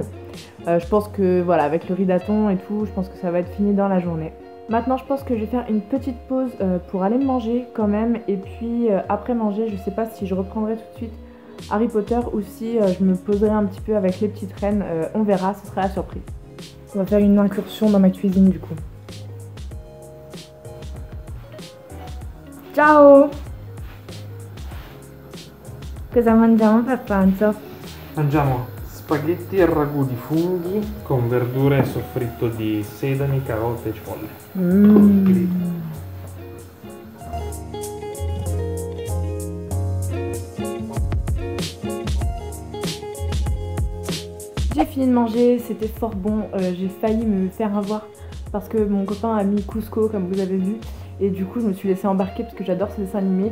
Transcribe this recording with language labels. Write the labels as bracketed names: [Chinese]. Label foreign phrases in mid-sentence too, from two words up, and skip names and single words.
[French] Je pense que voilà, avec le ridathon et tout, je pense que ça va être fini dans la journée. Maintenant je pense que je vais faire une petite pause pour aller manger quand même, et puis après manger je sais pas si je reprendrai tout de suite Harry Potter ou si je me poserai un petit peu avec Les Petites Reines, on verra, ce sera la surprise. On va faire une incursion dans ma cuisine du coup. [Italian] Ciao! Cosa mangiamo per pranzo? Mangiamo spaghetti e ragù di funghi con verdure e soffritto di sedani, carote e cipolle. [French] J'ai fini de manger, c'était fort bon, j'ai failli me faire avoir parce que mon copain a mis Cusco comme vous avez vu et du coup je me suis laissée embarquer parce que j'adore ce dessin animé.